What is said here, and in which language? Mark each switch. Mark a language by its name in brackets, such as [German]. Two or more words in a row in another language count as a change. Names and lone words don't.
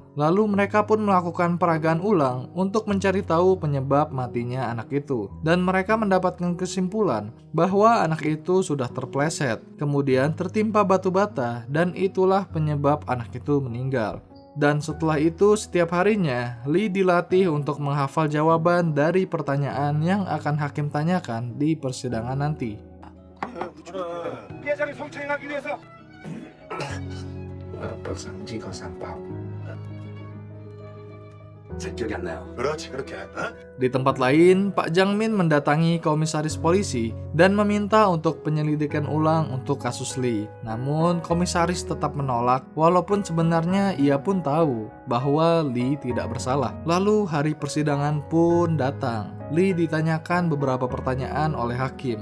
[Indonesian] Lalu mereka pun melakukan peragaan ulang untuk mencari tahu penyebab matinya anak itu, dan mereka mendapatkan kesimpulan bahwa anak itu sudah terpleset, kemudian tertimpa batu bata, dan itulah penyebab anak itu meninggal. Dan setelah itu setiap harinya Lee dilatih untuk menghafal jawaban dari pertanyaan yang akan hakim tanyakan di persidangan nanti. [Korean] 피해자를 성추행하기 위해서 기억이 안 나요. 그렇지 그렇게 [Indonesian] Di tempat lain, Pak Jangmin mendatangi komisaris polisi dan meminta untuk penyelidikan ulang untuk kasus Lee. Namun, komisaris tetap menolak walaupun sebenarnya ia pun tahu bahwa Lee tidak bersalah. Lalu hari persidangan pun datang. Lee ditanyakan beberapa pertanyaan oleh hakim.